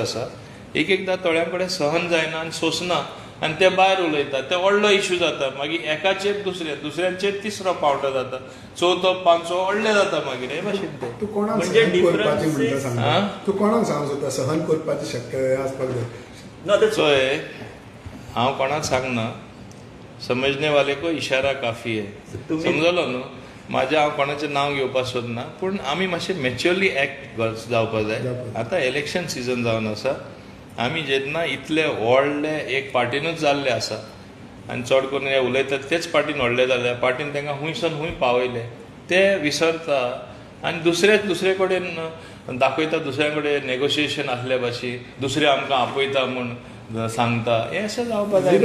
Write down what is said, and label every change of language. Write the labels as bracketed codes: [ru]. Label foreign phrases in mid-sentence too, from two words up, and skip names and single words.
[kok] एकदां थोड्यां कडेन सहन जायना आनी सोंसना आनी ते भायर उलयता ते व्हडलो इश्यू जाता मागीर एकाचेर दुसऱ्यांचेर तिसरो पावटो जाता चवथो पांचवो व्हडले जाता मागीर हे भाशेन ते तू कोणाक म्हणजे सहन करपाची differences- म्हणटा सांगता तू कोणाक सांगू सोदता सहन करपाची शक्य आसपाक जाय [en] No, that's [kok] चोय हांव कोणाक सांगना [hi] समजने वाले को इशारा काफी [kok] आहे समजलो न्हू माझे हांव कोणाचें नांव घेवपाक सोदना पूण आमी मातशें [en] maturely act [kok] जावपाक जाय आतां [en] election season [kok] जावन आसा आमी जेन्ना इतले व्हडले एक पार्टीनूच जाल्ले आसा आनी चड करून हे उलयतात तेच पार्टीन व्हडले जाले पार्टीन तांकां हुंयसून हुंय पावयले ते विसरता आनी दुसरे कडेन दाखयता दुसऱ्या कडेन नेगोशिएशन आसले भाशेन दुसरे आमकां आपयता म्हूण सांगता हे अशें जावपाक जाय